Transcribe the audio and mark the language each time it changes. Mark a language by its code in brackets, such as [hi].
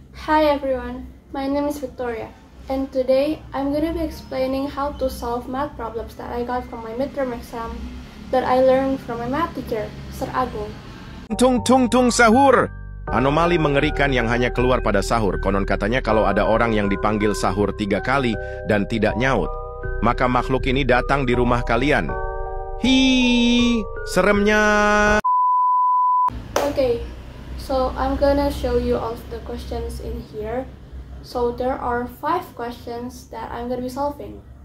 [en] Hi everyone, my name is Victoria, and today I'm going to be explaining how to solve math problems that I got from my midterm exam that I learned from my math teacher, Sir Agung. [id] Tung tung tung sahur. Anomali mengerikan yang hanya keluar pada sahur. Konon katanya kalau ada orang yang dipanggil sahur 3 kali dan tidak nyaut, maka makhluk ini datang di rumah kalian. Hi, seremnya. [en] Okay, so I'm gonna show you all of the questions in here. So there are 5 questions that I'm gonna be solving.